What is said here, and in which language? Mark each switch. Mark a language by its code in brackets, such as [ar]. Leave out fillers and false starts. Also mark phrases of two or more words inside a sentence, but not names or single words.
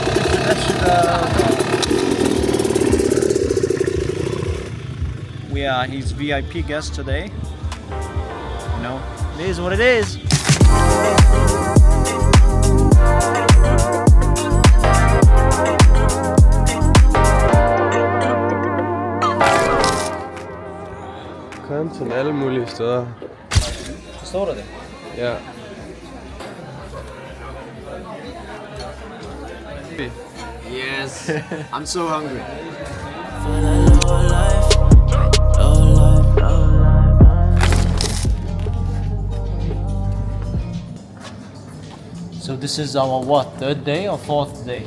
[en] We are his VIP guest today. You know, it is what it is. [da] Content alle mulige steder. Forstår du det? Ja. [en] Yes, I'm so hungry. So this is our what, third day or fourth day?